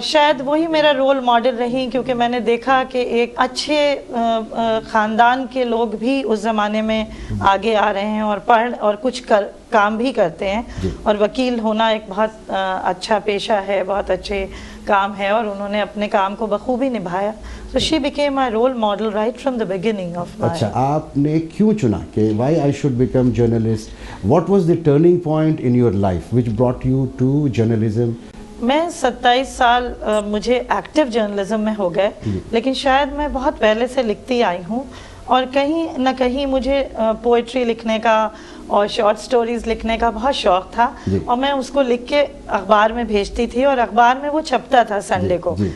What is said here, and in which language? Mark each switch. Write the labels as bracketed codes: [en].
[ur] شاید وہی میرا رول ماڈل رہی, کیونکہ میں نے دیکھا کہ ایک اچھے خاندان کے لوگ بھی اس زمانے میں آگے آ رہے ہیں اور پڑھ اور کچھ کام بھی کرتے ہیں. اور وکیل ہونا ایک بہت اچھا پیشہ ہے, بہت اچھے کام ہے, اور انہوں نے اپنے کام کو بخوبی نبھایا. [en] So she became my role model right from the beginning of my. [ur] اچھا, آپ نے کیوں چنا کہ [en] why I should become journalist? What was the turning point in your life which brought you to journalism? [ur] میں 27 سال مجھے ایکٹیو جرنلزم میں ہو گئے, لیکن شاید میں بہت پہلے سے لکھتی آئی ہوں, اور کہیں نہ کہیں مجھے پوئٹری لکھنے کا اور شارٹ سٹوریز لکھنے کا بہت شوق تھا, اور میں اس کو لکھ کے اخبار میں بھیجتی تھی, اور اخبار میں وہ چھپتا تھا سنڈے کو.